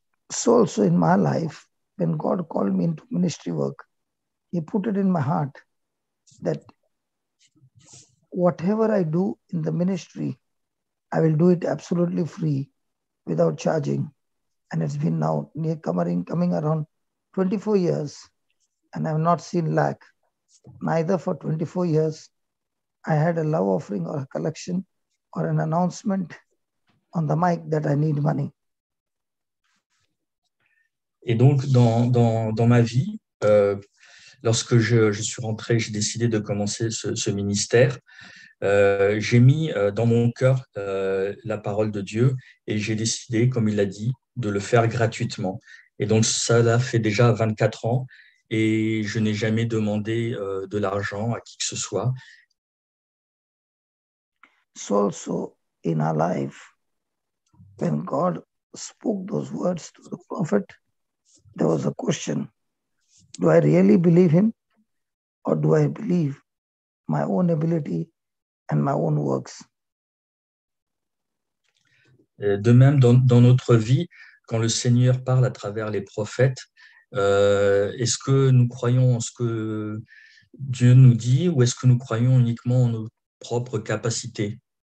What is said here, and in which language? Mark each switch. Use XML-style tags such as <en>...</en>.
<en>So also in my life, when God called me into ministry work, he put it in my heart that whatever I do in the ministry, I will do it absolutely free without charging. And it's been now coming around 24 years, and I have not seen lack. Neither for 24 years, I had a love offering or a collection or an announcement on the mic that I need money.</en> <fr>Et donc, dans ma vie, lorsque je suis rentré, j'ai décidé de commencer ce ministère, j'ai mis dans mon cœur la parole de Dieu et j'ai décidé, comme il l'a dit, de le faire gratuitement. Et donc, ça fait déjà 24 ans et je n'ai jamais demandé de l'argent à qui que ce soit.</fr> <en>So also in our life, when God spoke those words to the prophet, there was a question: do I really believe him, or do I believe my own ability and my own works?</en> <fr>De même, dans notre vie, quand le Seigneur parle à travers les prophètes, est-ce que nous croyons en ce que Dieu nous dit ou est-ce que nous croyons uniquement en nos propres capacités?</fr>